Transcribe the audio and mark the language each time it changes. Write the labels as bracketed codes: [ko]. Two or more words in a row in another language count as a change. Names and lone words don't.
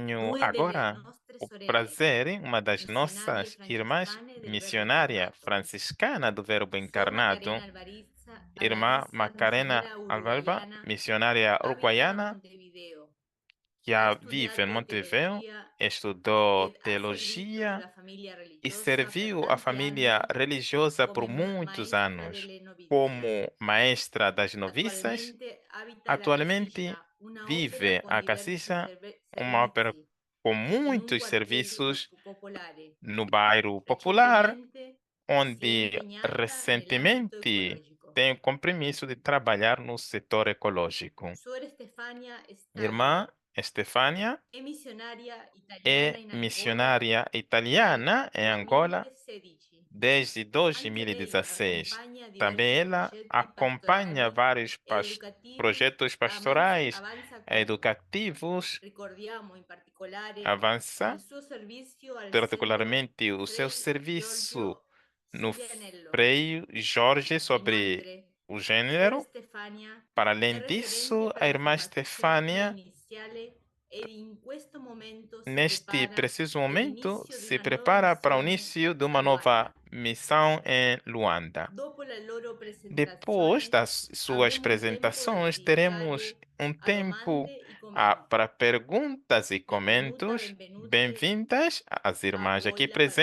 [pt] Tenho [it] due delle [pt] agora [it] nostre [pt] o [it] sorelle, [pt] prazer, uma das [it] missionarie [pt] nossas irmãs [it] francescane del Verbo [pt] missionária [it] Incarnato. [pt] franciscana do Verbo [it] Sor [pt] Encarnado, [it] Macarena Alvarizza, [pt] irmã Alvarizza, Macarena [es] misionera Alvalva, [pt] uruguaiana, missionária [it] abita a [pt] uruguaiana, [it] Montevideo. [pt] que [it] Ha [pt] vive em [it] studiato [pt] Montevideo, [it] teologia [pt] estudou [it] ed ha servito [pt] teologia [it] la famiglia [pt] e [it] religiosa per [pt] serviu a [it] tanti [pt] família [it] anni [pt] religiosa por [it] come [pt] muitos [it] maestra [pt] anos [it] delle novizie. [pt] como maestra das noviças. [it] Attualmente abita la [pt] Atualmente [it] Casiscia, una opera [pt] vive [it] con [pt] a [it] diversi [pt] Cacisa, uma ópera [it] servizi [pt] com [it] in un [pt] muitos [it] quartiere [pt] serviços [it] popolare. [pt] no bairro Popular, [it] Recentemente si è [pt] onde [it] impegnata nell'ambito [pt] recentemente [it] ecologico. [pt] tem o compromisso de trabalhar no setor ecológico. [it] Suor Stefania è stata [pt] Irmã Estefânia [it] è missionaria italiana [pt] é [it] in Angola [pt] missionária [it] dal [pt] italiana em Angola [it] 2016. [pt] desde [it] Anche lei [pt] 2016. [it] accompagna [pt] Também [it] diversi [pt] ela [it] progetti [pt] acompanha [it] pastorali [pt] vários [it] ed educativi. [pt] projetos [it] Avanza, [pt] pastorais, [it] avanza con, [pt] educativos, [it] ricordiamo in particolare, il [pt] avança [it] suo servizio al centro [pt] particularmente o seu [it] Frei [pt] serviço [it] Giorgio [pt] no [it] Silianello. [pt] Frei Jorge sobre [it] Inoltre, [pt] o [it] Suor [pt] gênero. [it] Stefania [pt] Para [it] è [pt] além [it] referente [pt] disso, [it] per [pt] a [it] la [pt] irmã [it] formazione [pt] Stefânia, [it] iniziale ed in questo momento si [pt] neste [it] prepara [pt] preciso [it] per [pt] momento, [it] l'inizio di [pt] se [it] una nuova [pt] prepara para o [it] missione [pt] início de [it] a [pt] uma nova [it] Luanda. [pt] missão em Luanda. [it] Dopo le loro [pt] Depois [it] presentazioni [pt] das suas [it] avremo un tempo [pt] apresentações, teremos [it] dedicado [pt] um [it] a [pt] tempo [it] domande e commenti. [pt] para perguntas e [it] Benvenuta, [pt] comentários. [it] benvenute [pt] Bem-vindas às [it] a [pt] irmãs [it] voi [pt] aqui [it] la parola.